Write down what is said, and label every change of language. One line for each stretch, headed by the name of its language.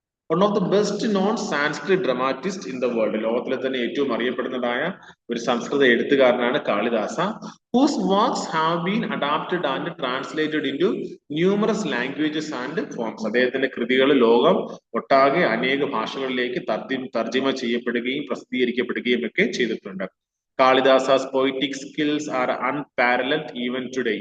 English: One of the best known Sanskrit dramatists in the world.
Malayalam: ലോകത്തിലെ തന്നെ ഏറ്റവും അറിയപ്പെടുന്നതായ ഒരു സംസ്കൃത എഴുത്തുകാരനാണ് Kalidasa,
English: whose works have been adapted and translated into numerous languages and forms.
Malayalam: അദ്ദേഹത്തിന്റെ കൃതികൾ ലോകം ഒട്ടാകെ അനേക ഭാഷകളിലേക്ക് തർജ്ജിമ ചെയ്യപ്പെടുകയും പ്രസിദ്ധീകരിക്കപ്പെടുകയും ഒക്കെ ചെയ്തിട്ടുണ്ട്.
English: Kalidasa's poetic skills are unparalleled even today.